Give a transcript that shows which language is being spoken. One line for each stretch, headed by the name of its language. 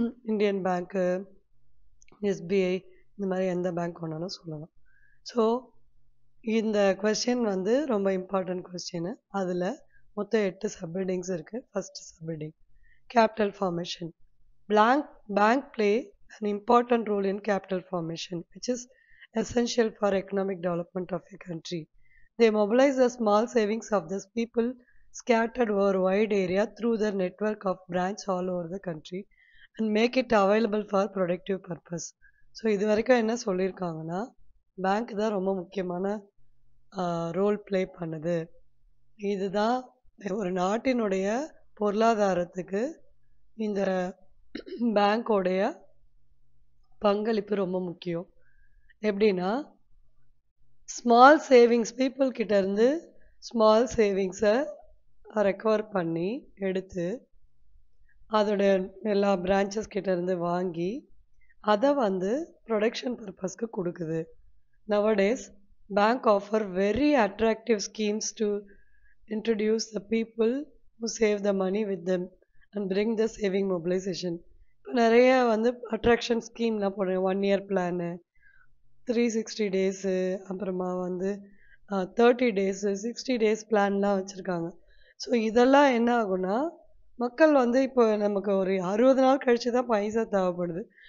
Tamil: Indian பேங்க்கு, SBI, இந்த மாதிரி எந்த பேங்க் வேணாலும் சொல்லலாம். ஸோ இந்த கொஸ்டின் ரொம்ப இம்பார்ட்டன்ட் கொஸ்டின். அதில் மொத்தம் 8 சப்ஹெட்டிங்ஸ் இருக்குது. First subheading capital formation.
English: Bank play an important role in capital formation, which is essential for economic development of a country. They mobilize the small savings of these people scattered over a wide area through their network of branches all over the country and make it available for productive purpose.
Tamil: So இது வரைக்கும் என்ன சொல்லியிருக்காங்கன்னா, bank தான் ரொம்ப முக்கியமான role play பண்ணுது. இதுதான் ஒரு நாட்டினுடைய பொருளாதாரத்துக்கு இந்த பேங்கோடைய பங்களிப்பு ரொம்ப முக்கியம். எப்படின்னா, ஸ்மால் சேவிங்ஸ் பீப்புள் கிட்ட இருந்து ஸ்மால் சேவிங்ஸை ரெக்கவர் பண்ணி எடுத்து அதோட எல்லா பிரான்ச்சஸ் கிட்ட இருந்து வாங்கி அதை ப்ரொடக்ஷன் பர்பஸ்க்கு கொடுக்குது.
English: Nowadays bank offer very attractive schemes to introduce the people who save the money with them and bring the saving mobilization.
Tamil: இப்போ நிறைய அட்ராக்ஷன் ஸ்கீம்லாம் போடுறேன். 1 year பிளானு, 360 டேஸு, அப்புறமா 30 டேஸு, 60 டேஸ் பிளான்லாம் வச்சுருக்காங்க. ஸோ இதெல்லாம் என்ன ஆகும்னா, மக்கள் இப்போ நமக்கு ஒரு 60 நாள் கழித்து தான் பைசா தேவைப்படுது.